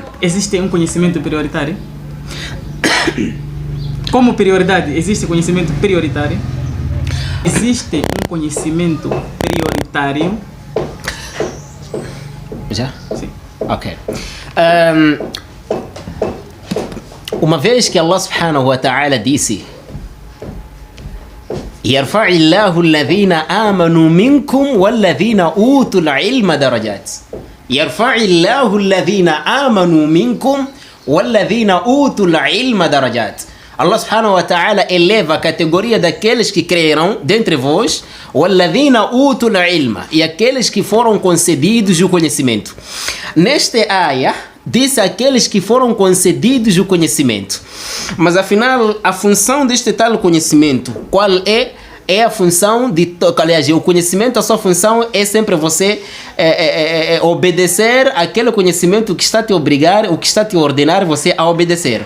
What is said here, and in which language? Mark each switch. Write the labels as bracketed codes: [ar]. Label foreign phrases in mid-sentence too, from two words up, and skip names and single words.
[pt] Existe um conhecimento prioritário? Como prioridade, existe conhecimento prioritário? Existe um conhecimento prioritário? Já? Sim. Ok. Uma vez que Allah [ar] سبحانه وتعالى [pt] disse: [ar] يرفع الله الذين آمنوا منكم والذين أوتوا العلم درجات. يرفع الله الذين آمنوا منكم والذين أوتوا العلم درجات. [pt] Allah [ar] سبحانه وتعالى [pt] eleva a categoria daqueles que creram dentre vós, [ar] والذين أوتوا العلم, [pt] e aqueles que foram concedidos o conhecimento. Nesta área disse aqueles que foram concedidos o conhecimento. Mas afinal, a função deste tal conhecimento, qual é? É a função de... Aliás, o conhecimento, a sua função é sempre você obedecer aquele conhecimento que está te obrigar, o que está te ordenar você a obedecer.